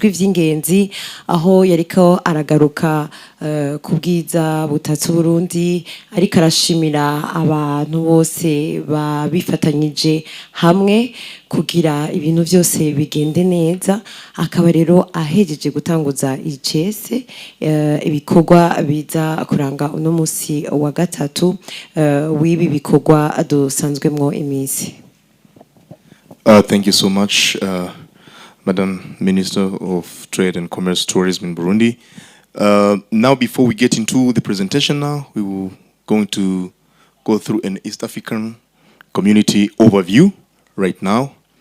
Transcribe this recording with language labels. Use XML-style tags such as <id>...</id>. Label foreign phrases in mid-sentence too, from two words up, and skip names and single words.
<rn>ivy'ingenzi aho yariko aragaruka ku bwiza butatse Burundi, ariko arashimira abantu bose babifatanyije hamwe kugira ibintu byose bigende neza, akaba rero ahejeje gutanguza icese ibikorwa biza kuranga uno musi wa gatatu w'ibi bikorwa dusanzwemwo iminsi.</rn> <en>Thank you so much, Madam Minister of Trade and Commerce Tourism in Burundi. Now, before we get into the presentation now, we will going to go through an East African community overview right now.</en>